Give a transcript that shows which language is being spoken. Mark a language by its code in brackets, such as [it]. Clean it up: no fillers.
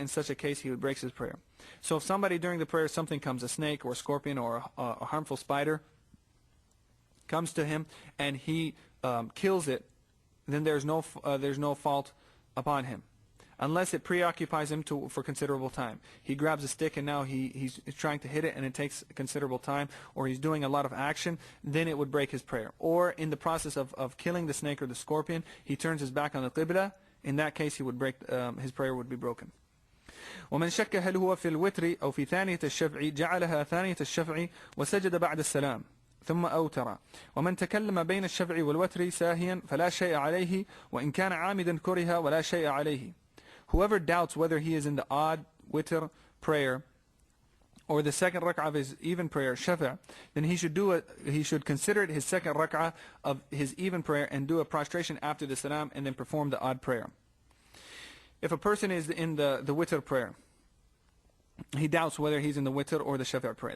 [en] In such a case, he would break his prayer. So if somebody during the prayer, something comes, a snake or a scorpion or a harmful spider comes to him and he kills it, then there's no fault upon him, unless it preoccupies him for considerable time. He grabs a stick and now he's trying to hit it and it takes considerable time, or he's doing a lot of action, then it would break his prayer. Or in the process of killing the snake or the scorpion, he turns his back on the qibla. In that case, he would break, his prayer would be broken. [ar] ومن شك هل هو في الوتر أو في ثانية الشفع جعلها ثانية الشفع وسجد بعد السلام ثم أوتر. ومن تكلم بين الشفع والوتر ساهيا فلا شيء عليه وإن كان عامدا كره ولا شيء عليه. [en] Whoever doubts whether he is in the odd witr prayer or the second rak'ah of his even prayer, shafa', then he should consider it his second rak'ah of his even prayer and do a prostration after the salam and then perform the odd prayer. If a person is in the witr prayer, he doubts whether he's in the witr or the shafa' prayer.